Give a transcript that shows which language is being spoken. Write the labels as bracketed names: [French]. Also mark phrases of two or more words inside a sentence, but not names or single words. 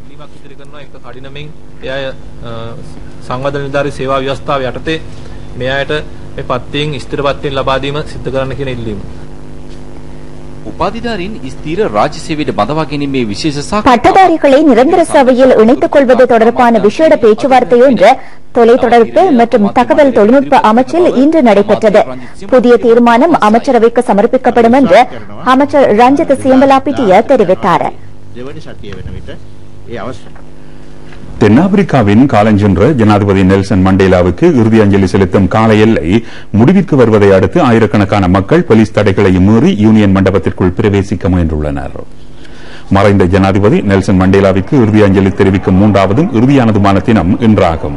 [Tamil] பட்டதாரிகளை நிரந்தர சேவையில் இணைத்துக் கொள்வது தொடர்பான விசேட பேச்சுவார்த்தை ஒன்று தொலைத்தொடர்பு மற்றும் தகவல் தொழில்நுட்ப அமைச்சில் இன்று நடைபெற்றது. புதிய தீர்மானம் அமைச்சரவைக்கு சமர்ப்பிக்கப்படும் என்று அமைச்சர் ரஞ்சித் சிம்பலாபிட்டிய தெரிவித்தார். [Sinhala] දෙවනි සතිය වෙන විට ඒ අවස්ථාව [Tamil] தென்னாப்பிரிக்காவின் காலஞ்சென்ற ஜனாதிபதி நெல்சன் மண்டேலாவுக்கு இறுதி அஞ்சலி செலுத்தும் கால எல்லை முடிவிற்கு வருவதை அடுத்து ஆயிரக்கணக்கான மக்கள் போலீஸ் தடைகளையும் மீறி யூனியன் மண்டபத்திற்குள் பிரவேசிக்க முயன்றுள்ளனர். மறைந்த ஜனாதிபதி நெல்சன் மண்டேலாவிற்கு இறுதி அஞ்சலி தெரிவிக்கும் மூன்றாவதும் இறுதியானதுமான தினம் இன்றாகும்.